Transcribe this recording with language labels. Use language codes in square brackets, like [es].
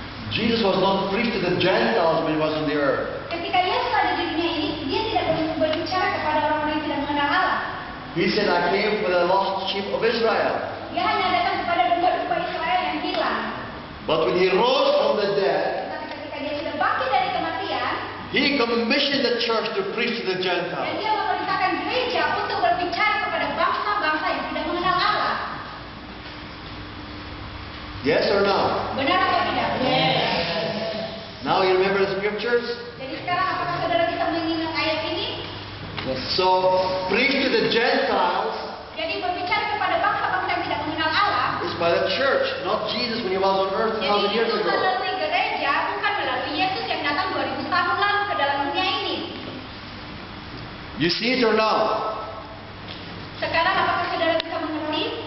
[en] Jesus was not preached to the Gentiles when He was on the earth. [id] Ketika Yesus ada di dunia ini, dia tidak berbicara kepada orang-orang yang tidak mengenal Allah. [en] He said, I came for the lost sheep of Israel. [id] Dia hanya datang kepada domba-domba Israel yang hilang. [en] But when He rose from the dead, [id] Tapi ketika dia sudah bangkit dari kematian, [en] He commissioned the church to preach to the [id] dan [en] Gentiles. [id] dia memerintahkan gereja untuk berbicara kepada bangsa-bangsa yang tidak mengenal Allah. [en] Yes or no? [id] Benar atau tidak? [en] Now you remember the scriptures? [id] Jadi sekarang apakah saudara bisa mengingat ayat ini? [en] So, preach to the Gentiles [id] Jadi berbicara kepada bangsa-bangsa yang tidak mengenal Allah. [en] is by the church, not Jesus when He was on earth 2,000 [id] Jadi [en] years [id] itu [en] ago. [id] melalui gereja, bukan melalui Yesus yang datang 2000 tahun lalu ke dalam dunia ini. [en] You see it or no? [id] Sekarang apakah saudara bisa mengerti?